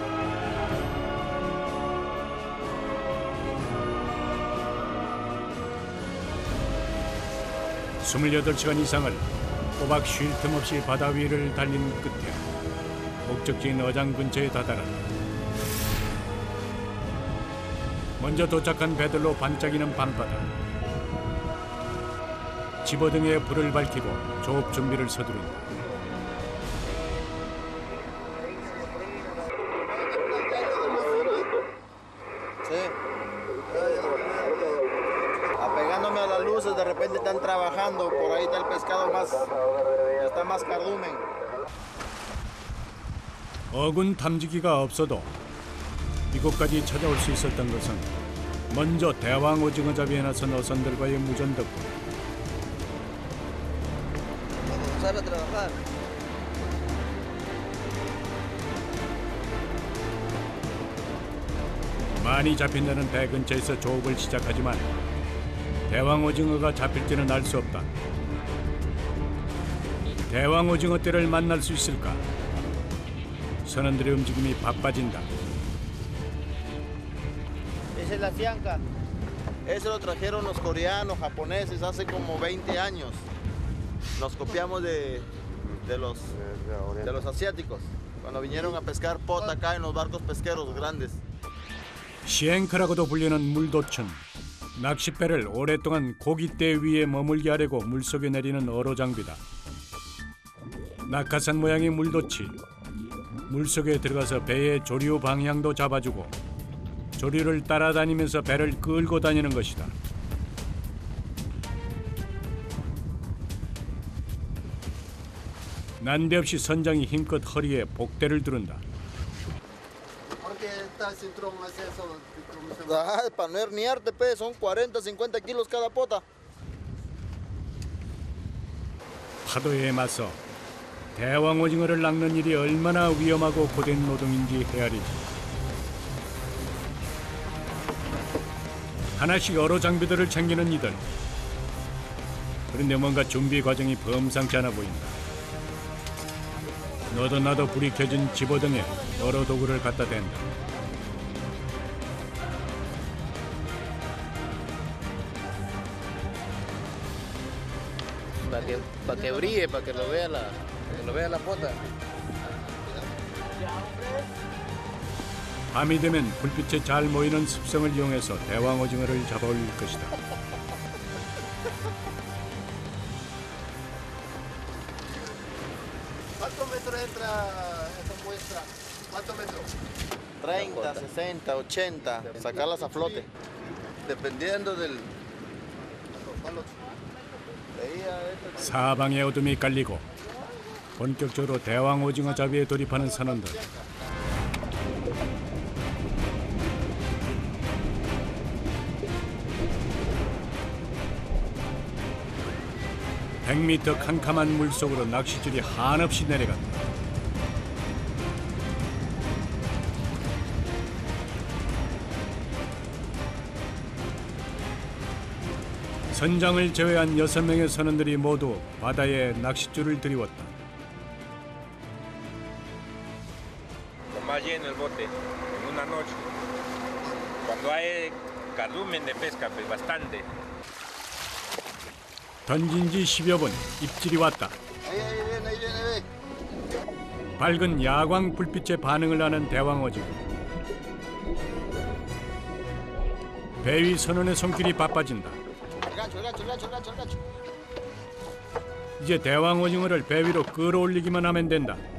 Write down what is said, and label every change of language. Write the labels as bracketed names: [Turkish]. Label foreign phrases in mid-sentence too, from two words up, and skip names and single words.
[Korean] 28시간 이상을 꼬박 쉴 틈 없이 바다 위를 달린 끝에 목적지인 어장 근처에 다다랐다. 먼저 도착한 배들로 반짝이는 밤바다. 집어등에 불을 밝히고 조업 준비를 서두른다. [Spanish] Apegándome a las luces, de repente están trabajando, por ahí está el pescado más, está más cardumen. [Korean] 어군 탐지기가 없어도 이곳까지 찾아올 수 있었던 것은 먼저 대왕 오징어잡이에 나선 어선들과의 무전 덕분. [Spanish] Empezar a trabajar. [Korean] 많이 잡힌다는 배 근처에서 조업을 시작하지만 대왕 오징어가 잡힐지는 알 수 없다. 대왕 오징어 떼를 만날 수 있을까? 선원들의 움직임이 바빠진다. [Spanish] Esa es la cianca. Eso lo trajeron los coreanos, japoneses, hace como 20 años. Nos copiamos de los asiáticos, cuando vinieron a pescar pota acá en los barcos pesqueros grandes. [Korean] 시앵크라고도 불리는 물도천. 낚싯배를 오랫동안 고깃대 위에 머물게 하려고 물속에 내리는 어로 장비다. 낙하산 모양의 물도치. 물속에 들어가서 배의 조류 방향도 잡아주고 조류를 따라다니면서 배를 끌고 다니는 것이다. 난데없이 선장이 힘껏 허리에 복대를 두른다. [Spanish] ¿Por qué está el cinturón más eso? Ah, para no herniarte, pues, son 40, 50 kilos cada pota. [Korean] 파도에 맞서 대왕 오징어를 낚는 일이 얼마나 위험하고 고된 노동인지 헤아리지. 하나씩 여러 장비들을 챙기는 이들. 그런데 뭔가 준비 과정이 범상치 않아 보인다. 너도 나도 불이 켜진 집어등에 여러 도구를 갖다 댄다. [Spanish] Para que brille, para que lo vea la pota. [Korean] 밤이 되면 불빛에 잘 모이는 습성을 이용해서 대왕 오징어를 잡아올 것이다. [Spanish] ¿Cuántos metros entra esa muestra? ¿Cuántos metros? 30, 60, 80, sacarlas a flote. Dependiendo del... [Korean] 사방에 어둠이 깔리고 본격적으로 대왕 오징어 잡이에 돌입하는 선원들. (100m) 캄캄한 물속으로 낚싯줄이 한없이 내려간다. 선장을 제외한 6명의 선원들이 모두 바다에 낚싯줄을 들이웠다. [Spanish] Lo más lleno el bote en una noche. Cuando hay cardumen de pesca, pues bastante. [Korean] 던진 지 10여 분, 입질이 왔다. [Spanish] Ahí viene. [Korean] 밝은 야광 불빛에 반응을 하는 대왕 오징어. 배 위 선원의 손길이 바빠진다. [Spanish] El gancho. [Korean] 이제 대왕 오징어를 배 위로 끌어올리기만 하면 된다.